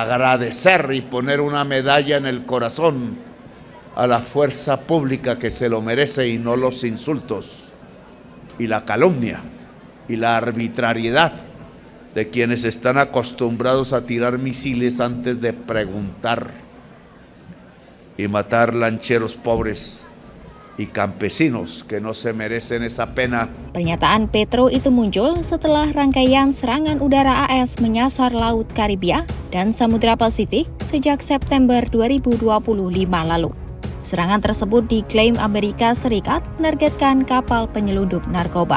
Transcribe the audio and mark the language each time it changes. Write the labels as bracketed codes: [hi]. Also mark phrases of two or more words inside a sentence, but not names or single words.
[es] agradecer y poner una medalla en el corazón a la fuerza pública que se lo merece, y no los insultos y la calumnia y la arbitrariedad de quienes están acostumbrados a tirar misiles antes de preguntar y matar lancheros pobres y campesinos que no se merecen esa pena. [id] Pernyataan Petro itu muncul setelah rangkaian serangan udara AS menyasar Laut Karibia dan Samudra Pasifik sejak September 2025 lalu. Serangan tersebut diklaim Amerika Serikat menargetkan kapal penyelundup narkoba.